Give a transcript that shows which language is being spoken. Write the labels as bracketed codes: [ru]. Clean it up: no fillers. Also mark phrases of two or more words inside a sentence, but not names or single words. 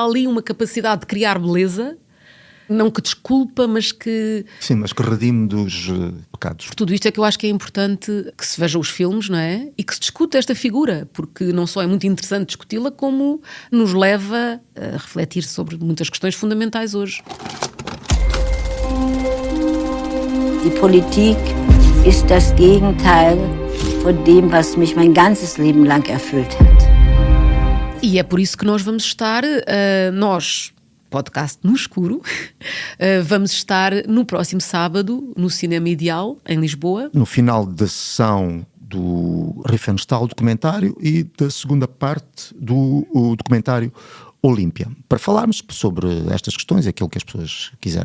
[pt] Que há ali uma capacidade de criar beleza Não que desculpa, mas que... Sim, mas que redime dos pecados. Por tudo isto é que eu acho que é importante que se vejam os filmes, não é? E que se discuta esta figura, porque não só é muito interessante discuti-la, como nos leva a refletir sobre muitas questões fundamentais hoje. [de] Die Politik ist das Gegenteil von dem, was mich mein ganzes Leben lang erfüllt hat. [pt] E é por isso que nós vamos estar, nós, podcast no escuro, vamos estar no próximo sábado no Cinema Ideal, em Lisboa. No final da sessão do Riefenstahl documentário e da segunda parte do documentário Olímpia, para falarmos sobre estas questões e aquilo que as pessoas quiserem.